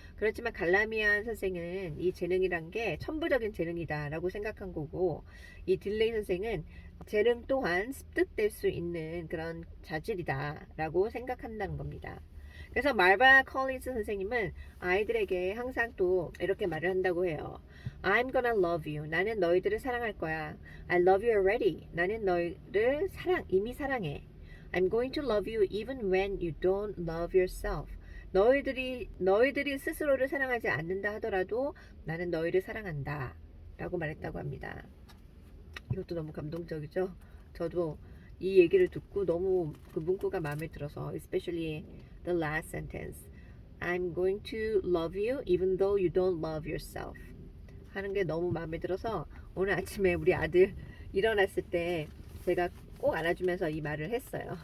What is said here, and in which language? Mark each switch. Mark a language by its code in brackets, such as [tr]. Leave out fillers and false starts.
[ko] 그렇지만 갈라미안 선생은 이 재능이란 게 천부적인 재능이다라고 생각한 거고, 이 딜레이 선생은 재능 또한 습득될 수 있는 그런 자질이다라고 생각한다는 겁니다. 그래서 마르바 콜린스 선생님은 아이들에게 항상 또 이렇게 말을 한다고 해요. [en] I'm gonna love you. [ko] 나는 너희들을 사랑할 거야. [en] I love you already. [ko] 나는 너희를 이미 사랑해. [en] I'm going to love you even when you don't love yourself. [ko] 너희들이 스스로를 사랑하지 않는다 하더라도 나는 너희를 사랑한다 라고 말했다고 합니다. 이것도 너무 감동적이죠. 저도 이 얘기를 듣고 너무 그 문구가 마음에 들어서 [en] especially the last sentence, I'm going to love you even though you don't love yourself [ko] 하는 게 너무 마음에 들어서 오늘 아침에 우리 아들 일어났을 때 제가 꼭 안아주면서 이 말을 했어요.